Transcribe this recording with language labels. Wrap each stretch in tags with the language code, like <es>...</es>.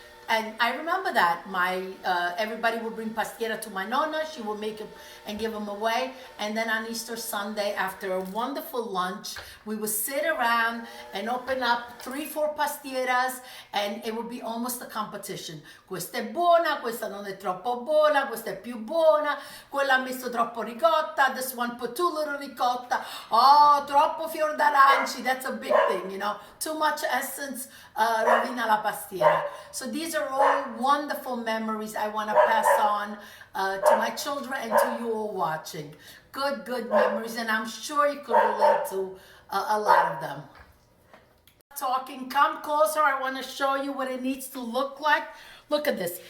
<en>And I remember that everybody would bring pastiera to my nonna. She would make them and give them away. And then on Easter Sunday, after a wonderful lunch, we would sit around and open up 3-4 pastieras, and it would be almost a competition.</en> <it>Questa è buona, questa non è troppo buona, questa è più buona, quella ha messo troppo ricotta,</it> <en>this one put too little ricotta,</en> <it>oh, troppo fior d'aranci,</it> <en>that's a big thing, you know. Too much essence</en> <it>rovina la pastiera.</it> <en>So these are all wonderful memories I want to pass on to my children and to you all watching. Good memories, and I'm sure you could relate to a lot of them. Talking, come closer. I want to show you what it needs to look like. Look at this.</en>